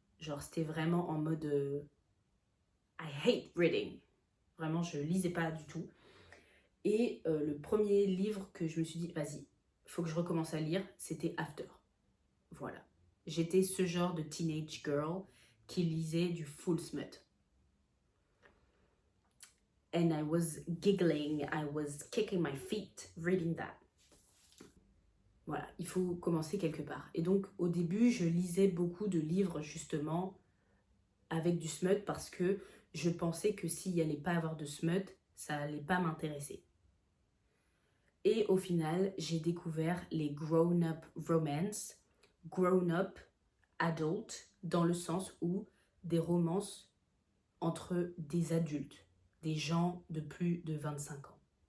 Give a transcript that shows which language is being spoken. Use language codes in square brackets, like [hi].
[fr] Genre, c'était vraiment en mode [en] I hate reading. [fr] Vraiment, je lisais pas du tout. Et le premier livre que je me suis dit, vas-y, faut que je recommence à lire, c'était After. Voilà. J'étais ce genre de [en] teenage girl [fr] qui lisait du full smut. [en] And I was giggling, I was kicking my feet reading that. [fr] Voilà, il faut commencer quelque part. Et donc, au début, je lisais beaucoup de livres, justement, avec du smut, parce que je pensais que s'il n'y allait pas avoir de smut, ça allait pas m'intéresser. Et au final, j'ai découvert les [en] grown-up romance, grown-up adult, [fr] dans le sens où des romances entre des adultes, des gens de plus de 25 ans.